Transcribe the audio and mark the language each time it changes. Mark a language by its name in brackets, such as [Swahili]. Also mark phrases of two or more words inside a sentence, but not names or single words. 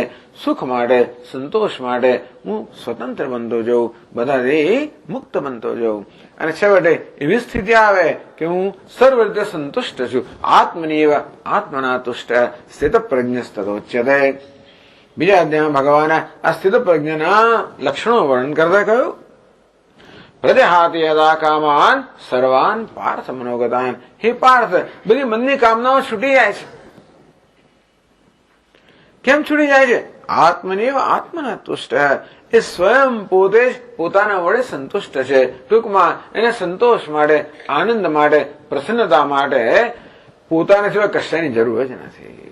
[Gujarati] સુખ માટે, સંતોષ માટે હું સ્વતંત્ર બનતો જાઉં, બધાથી મુક્ત બનતો જાઉં, અને છેવટે એવી સ્થિતિ આવે કે હું સર્વ રીતે સંતુષ્ટ છું. [Sanskrit] आत्मन्येव आत्मना तुष्टः स्थितप्रज्ञस्तदोच्यते. [Gujarati] બીજા અધ્યાયમાં ભગવાન આ સ્થિત પ્રજ્ઞના લક્ષણો વર્ણન કરતા કહ્યું, [Sanskrit] प्रजहाति यदा कामान् सर्वान् पार्थ मनोगतान्. [Gujarati] હે પાર્થ, બધી મનની કામનાઓ છૂટી જાય છે. કેમ છૂટી જાય છે? [Sanskrit] आत्मन्येव आत्मना तुष्टः. [Gujarati] એ સ્વયં પોતે જ પોતાના વડે સંતુષ્ટ છે. ટૂંકમાં એને સંતોષ માટે, આનંદ માટે, પ્રસન્નતા માટે પોતાના સિવાય કશાની જરૂર જ નથી.